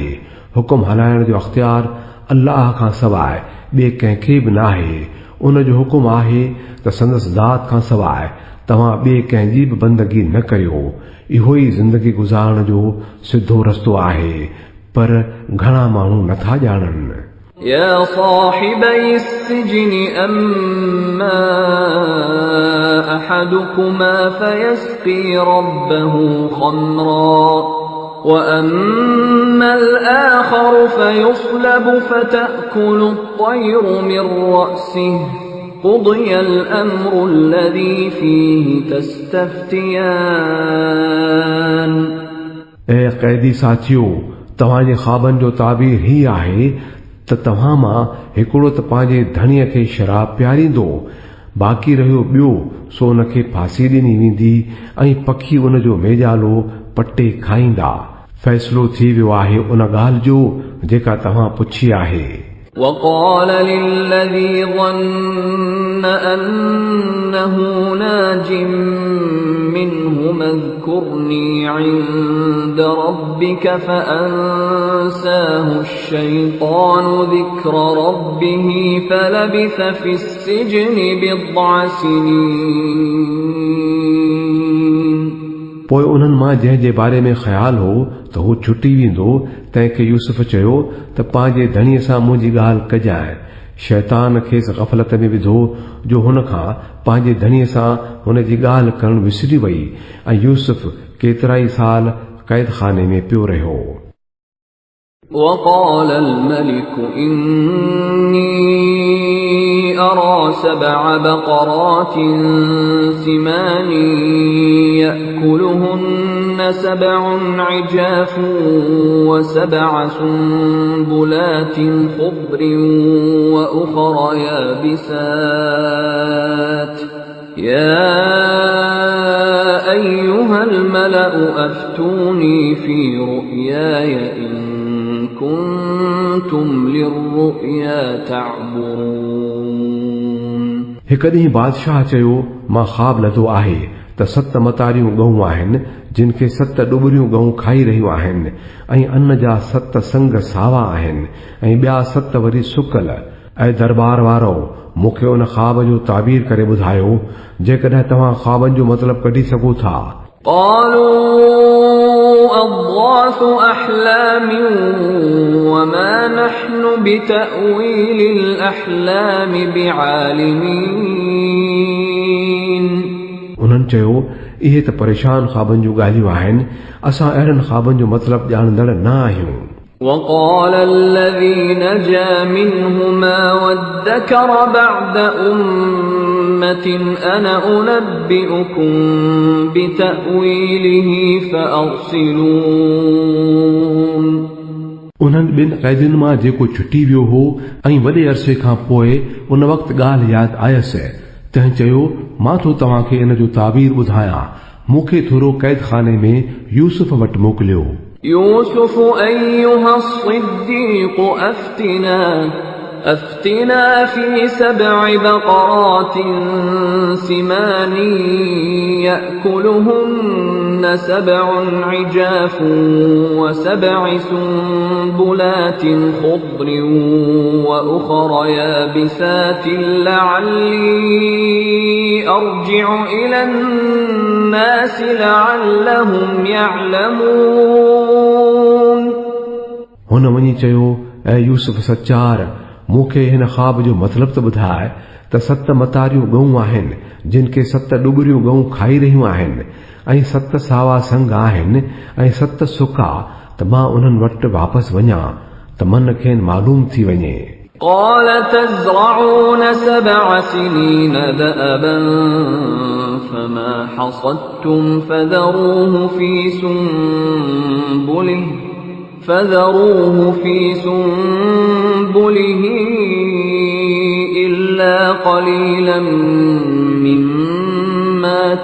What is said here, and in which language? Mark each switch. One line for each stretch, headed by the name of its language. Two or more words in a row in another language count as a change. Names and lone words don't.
Sindhi: हुकुम हलाइण जो अख़्तियार अल्लाह खां सवाइ ॿिए कंहिंखे बि नाहे। उन जो हुकुम आहे त संदसि ज़ात खां सवाइ तव्हां ॿिए कंहिंजी बि बंदगी न करियो। इहो ई ज़िंदगी गुज़ारण जो सिधो रस्तो आहे, पर घणा माण्हू नथा ॼाणनि।
Arabic: يا صاحبي السجن أما أحدكما فيسقي ربه خمرا وأما الآخر فيصلب فتأكل الطير من رأسه قضي الأمر الذي فيه تستفتيان।
Sindhi: ऐं क़ैदी साथियो, तव्हांजे ख्वाबनि जो ताबीर ही आहे त तव्हां मां हिकिड़ो त पंहिंजे धणीअ खे शराब पियारींदो, बाक़ी रहियो ॿियो सो उनखे फांसी ॾिनी वेंदी ऐं पखी उन जो मेजालो पटे खाईंदा। फ़ैसिलो थी वियो आहे उन ॻाल्हि जो जेका तव्हां पुछी आहे।
Arabic: وقال للذي ظن أنه ناج منهما اذكرني عند ربك فأنساه الشيطان ذكر ربه فلبث في السجن بضع سنين।
Sindhi: पोइ उन्हनि मां जंहिंजे बारे में ख़्याल हो त हू छुटी वेंदो, तंहिंखे यूसुफ चयो त पंहिंजे धणीअ सां मुंहिंजी ॻाल्हि कजांइ। शैतान खेसि ग़फ़लत में विधो जो हुन खां पंहिंजे धणीअ सां हुन जी ॻाल्हि करणु विसरी वई ऐं यूसुफ केतिरा ई साल क़ैद खाने में पियो रहियो।
Arabic: وقال الملك إني أرى 7 بقرات سمان يأكلهن 7 عجاف و7 سنبلات خضر وأخر يابسات يا أيها الملأ أفتوني في رؤياي إن كنتم للرؤيا تعبرون।
Sindhi: हिकु ॾींहुं बादशाह चयो, मां ख़्वाब लधो आहे त 7 मतारियूं ॻऊं आहिनि जिन खे 7 डुबरियूं ॻऊं खाई रहियूं आहिनि ऐं अन्न जा 7 संग सावा आहिनि ऐं ॿिया 7 वरी सुकल। ऐं दरबार वारो, मूंखे उन ख़्वाब जो ताबीर करे ॿुधायो जेकॾहिं तव्हां ख़्वाबनि जो मतिलबु कढी सघो था।
Arabic: قالوا أضغاث أحلام وما نحن بتأويل الأحلام بعالمين
Sindhi: उन्हनि चयो इहे त परेशान ख़्वाबनि जूं ॻाल्हियूं आहिनि असां अहिड़नि ख़्वाबनि जो मतिलबु ॼाणंदड़ न आहियूं
Arabic: وقال الذي نجا منهما وادكر بعد أمة أنا أنبئكم بتأويله فأرسلون
Sindhi: उन्हनि ॿिनि क़ैदियुनि मां जेको छुटी वियो हो ऐं वॾे अरसे खां पोइ उन वक़्तु ॻाल्हि यादि आयसि तंहिं चयो मां थो तव्हांखे इन जो ताबीर ॿुधायां मूंखे थोरो क़ैद खाने में यूसुफ वटि मोकिलियो
Arabic: يوسف أيها الصديق أفتنا في 7 بقرات سمان يأكلهن 7 عجاف و7 سنبلات خضر وأخر يابسات لعلي أرجع إلى الناس لعلهم يعلمون
Sindhi: हुन वञी चयो ऐ यूसुफ सचार मूंखे हिन ख़्वाब जो मतिलबु त ॿुधाए त 7 मतारियूं गऊं आहिनि जिन खे 7 डुबरियूं गऊं खाई रहियूं आहिनि ऐं 7 सावा संग आहिनि ऐं 7 सुका त मां उन्हनि वटि वापसि वञा त मन खेनि मालूम थी वञे
Arabic: قال تزرعون 7 سنين دأبا فما حصدتم فذروه في سنبله إلا قليلا مما